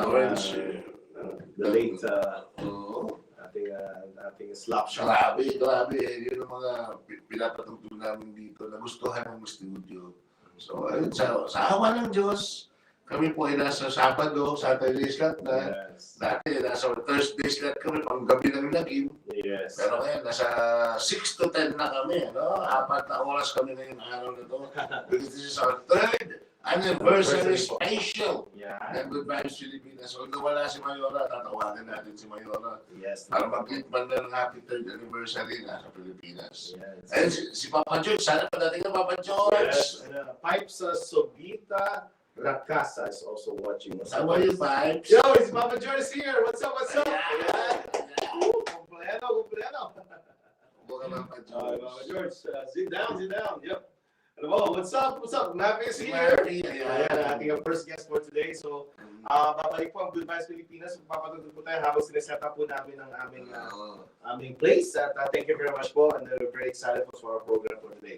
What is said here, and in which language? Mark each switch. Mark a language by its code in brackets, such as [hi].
[tl] The late, ating slap shot. Grabe. Yun ang mga pinapatugtog namin dito. Nagustuhan ng studio. So, ayun, sa awa ng Diyos, kami po ay nasa Sabado, Saturday slot na. Dati nasa Thursday slot kami, pang gabi ng lagim. Pero ngayon, nasa 6 to 10 na kami. 4 na oras kami ngayong araw na to. [en] Because this is our 3rd anniversary special [tl] ng Good Vibes Pilipinas. So, kung wala si Mayora, tatawagan natin si Mayora. Para mag-click man na ng [en] happy 3rd anniversary [tl] na sa Pilipinas. And si Papa George, sana padating na Papa George. [en] Pipes Sobita Rakasa is also watching. How are you, Pipes? Yo, it's Papa George here. What's up? Completo. Papa George, sit down. Yep. Hello, what's up? What's up? MAFFIE is here. MAFFIE, [tl] Ayan, ating [en] first guest for today. [tl] So, babalik po ang Good Vibes Pilipinas. Papatugtog po tayo habang sineset up po namin ang aming place. [en] At thank you very much po. And we're very excited for our program for today.